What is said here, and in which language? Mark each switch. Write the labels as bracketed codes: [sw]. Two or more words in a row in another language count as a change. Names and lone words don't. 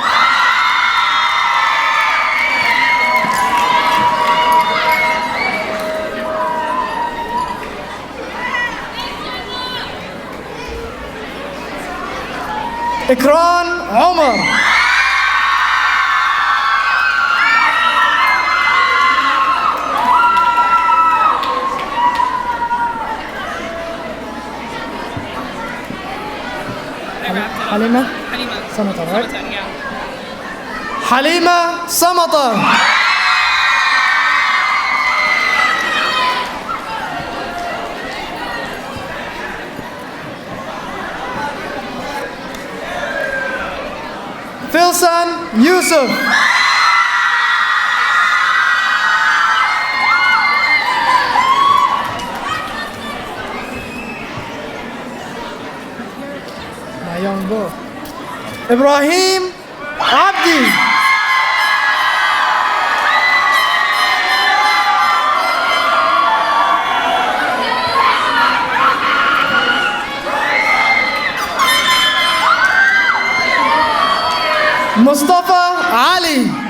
[en] Ikran Omar. Halima? Samatar, right? Halima Samatar. Filsan Yusuf. My young boy. Ibrahim Abdi. Mustafa Ali.